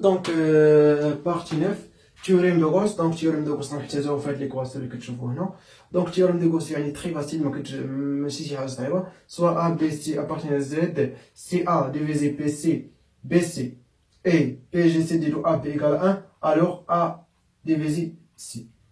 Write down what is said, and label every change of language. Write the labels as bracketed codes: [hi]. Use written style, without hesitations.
[fr] Donc, partie 9, théorème de Gauss. Donc, théorème de Gauss, [ar] نحتاجو في هاد l'équation اللي كتشوفو هنا. [fr] Donc, théorème de Gauss يعني très facile, [ar] ماشي شي حاجة صعيبة. [fr] Soit A, B, C appartient à Z, CA divisé PC, BC et PGC de AB égale 1, alors A divisé C.